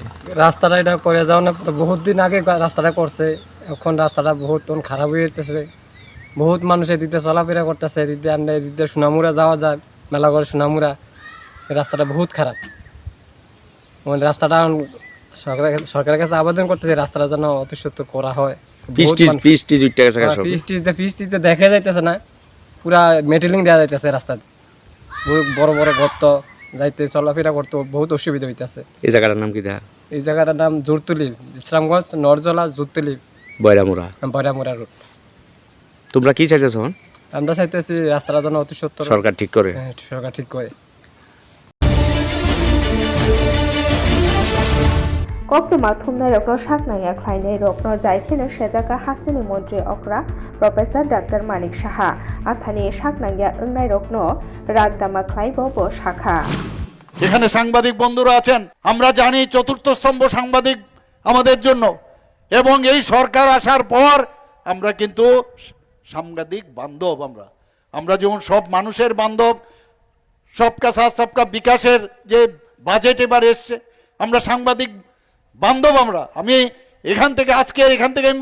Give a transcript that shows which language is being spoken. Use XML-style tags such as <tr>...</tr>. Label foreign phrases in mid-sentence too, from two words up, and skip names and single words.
<bn>রাস্তাটা এটা করে যাও না বহুত দিন আগে রাস্তাটা করছে এখন রাস্তাটা বহুত খারাপ হয়ে যেতেছে বহুত মানুষ এদিকে চলাফেরা করতেছে এদিকে আমরা এদিকে সোনামুড়া যাওয়া যায় মেলাগড় সোনামুড়া রাস্তাটা বহুত খারাপ মানে রাস্তাটা সরকারের কাছে আবেদন করতেছে রাস্তাটা যেন অতি সত্তর করা হয় ফিস দেখা যাইতেছে না পুরা মেটেলিং দেওয়া যাইতেছে রাস্তাতে বড় বড় গর্ত যাইতে চলাফেরা করতে বহুত অসুবিধা হইতেছে এই জায়গাটার নাম কি তা এই জায়গাটার নাম জোরতলি বিশ্রামগঞ্জ নরজলা জোরতলি বয়রামুরা রোড তোমরা কি চাইতেছো আমরা চাইতেছি রাস্তাটা যেন অতি সত্তর সরকার ঠিক করে সরকার ঠিক করে</bn> <trp>Koptuma thumnai rokno saknaya khlainai rokno jaikheno sejaka hastini mantri okra Professor Dr. Manik Saha athani saknaya ungnai rokno ragdama khlaibo bo শাখা</trp> <bn>এখানে সাংবাদিক বন্ধুরা আছেন আমরা জানি চতুর্থ স্তম্ভ সাংবাদিক আমাদের জন্য এবং এই সরকার আসার পর আমরা কিন্তু সাংবাদিক বান্ধব আমরা যেমন সব মানুষের বান্ধব</bn> <hi>सबका साथ सबका</hi> <bn>বিকাশের যে বাজেট এবার এসছে আমরা সাংবাদিক বান্ধব আমি এখান থেকে আমি</bn>